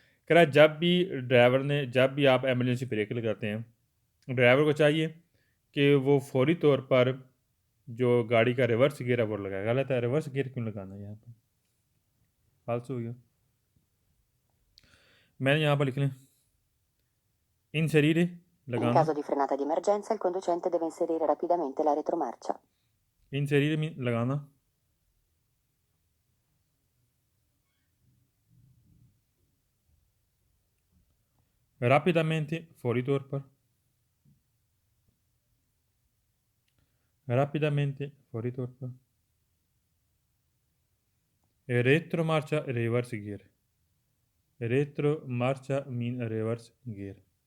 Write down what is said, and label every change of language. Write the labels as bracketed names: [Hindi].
[Hindi] कह रहा जब भी आप एमरजेंसी ब्रेक लगाते हैं ड्राइवर को चाहिए कि वो फौरी तौर पर जो गाड़ी का रिवर्स गियर है वो लगाएगा। गलत है, रिवर्स गियर क्यों लगाना है यहाँ पर, फालतू हो गया। मैंने यहाँ पर लिख लें inserire [Italian] In [Hindi] लगाना, [Italian] caso di frenata di emergenza, il conducente deve inserire rapidamente la retromarcia. [Hindi] inserire में लगाना, rapidamente फौरी तौर पर, rapidamente फौरी तौर पर, retro marcia reverse gear, retro marcia mean reverse gear.